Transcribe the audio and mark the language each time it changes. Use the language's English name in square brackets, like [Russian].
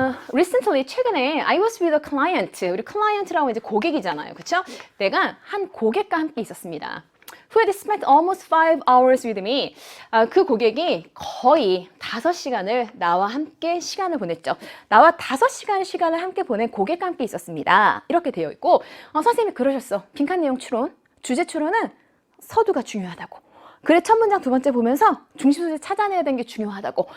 [English] recently [Korean] 최근에 [English] I was with a client. [Korean] 우리 client라고 이제 고객이잖아요. 그쵸? 내가 한 고객과 함께 있었습니다. [English] Who had spent almost 5 hours with me. [Korean] 그 고객이 거의 5시간을 나와 함께 시간을 보냈죠. 나와 5시간 시간을 함께 보낸 고객과 함께 있었습니다. 이렇게 되어 있고, 선생님이 그러셨어. 빈칸 내용 추론. 주제 추론은 서두가 중요하다고. 글의 첫 문장 두 번째 보면서 중심 소재 찾아내야 되는 게 중요하다고.